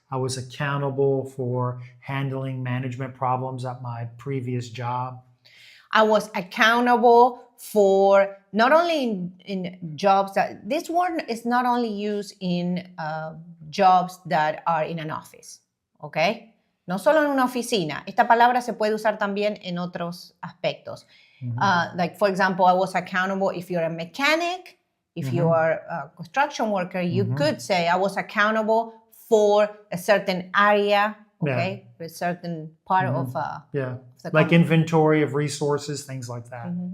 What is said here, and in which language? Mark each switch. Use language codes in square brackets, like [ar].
[en] I was accountable for handling management problems at my previous job. I was accountable for not only in jobs that this word is not only used in jobs that are in an office, okay? [es] No solo en una oficina. Esta palabra se puede usar también en otros aspectos. [en] Like, for example, I was accountable if you're a mechanic, if you are a construction worker, you could say I was accountable for a certain area, okay? A certain part of the like inventory of resources, things like that.